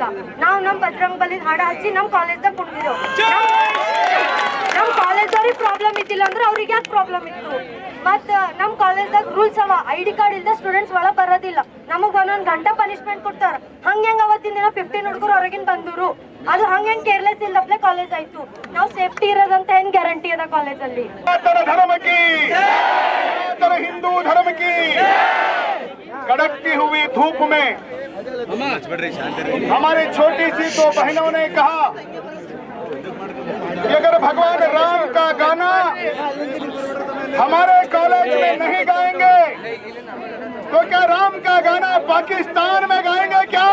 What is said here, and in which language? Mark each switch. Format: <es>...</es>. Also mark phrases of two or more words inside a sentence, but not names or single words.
<kn>ನಾವು ನಮ್ಮ ಬಜರಂಗಬಲಿ ಹಾಡ ಹಚ್ಚಿ ನಮ್ಮ ಕಾಲೇಜ್ದಾಗ ಕುಣ್ದಿದ್ದೆವು. ನಮ್ಮ ಕಾಲೇಜವ್ರಿಗೆ ಪ್ರಾಬ್ಲಮ್ ಇದ್ದಿಲ್ಲ ಅಂದ್ರೆ ಅವ್ರಿಗೆ ಯಾಕೆ ಪ್ರಾಬ್ಲಮ್ ಇತ್ತು? ಮತ್ತು ನಮ್ಮ ಕಾಲೇಜ್ದಾಗ ರೂಲ್ಸ್ ಅವ,</kn> <en>ID card</en> <kn>ಇಲ್ಲದೆ ಸ್ಟೂಡೆಂಟ್ಸ್ ಒಳಗೆ ಬರೋದಿಲ್ಲ. ನಮಗೆ ಒಂದೊಂದು ಗಂಟೆ ಪನಿಷ್ಮೆಂಟ್ ಕೊಡ್ತಾರೆ. ಹಂಗೆ ಅವತ್ತಿನ ದಿನ 15 ಹುಡುಗರು ಹೊರಗಿನ ಬಂದರು. ಅದು ಹಂಗೆ ಕೇರ್ಲೆಸ್ ಇಲ್ಲಪ್ಲೆ ಕಾಲೇಜ್ ಆಯ್ತು. ನಾವು ಸೇಫ್ಟಿ ಇರೋದಂತ ಏನ್ ಗ್ಯಾರಂಟಿ ಅದ ಕಾಲೇಜಲ್ಲಿ?</kn> <hi>हिंदू धर्म की कड़कती हुई धूप में हमारी छोटी सी दो बहनों ने कहा कि अगर भगवान राम का गाना हमारे कॉलेज में नहीं गाएंगे तो क्या राम का गाना पाकिस्तान में गाएंगे क्या?</hi>